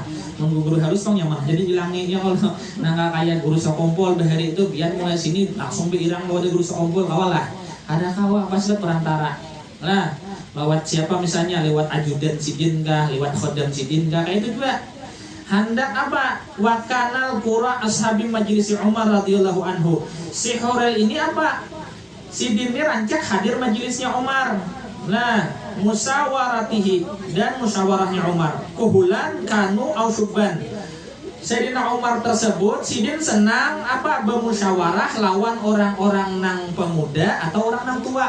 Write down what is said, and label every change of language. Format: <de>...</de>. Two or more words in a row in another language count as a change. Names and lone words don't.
<bjn>Guru harus tong nyaman, jadi bilangnya kalau nggak kayak guru sekompol bahari itu biar mulai sini langsung berhilang kalau ada guru sekompol kawal lah. Ada kawal pasti perantara lah, lewat siapa misalnya, lewat ajudan sidin kah, lewat khodam sidin kah, kayak itu juga. Hendak apa?</bjn> <ar>Wakanal qura ashabi majlis Umar radhiyallahu anhu.</ar> <bjn>Si Hurel ini apa? Sidin ini rancak hadir majelisnya Umar. Nah, musawaratihi, dan musyawarahnya Umar.</bjn> <ar>Kuhulan kanu au syubban.</ar> <bjn>Sayyidina Umar tersebut sidin senang apa bermusyawarah lawan orang-orang nang pemuda atau orang nang tua.</bjn>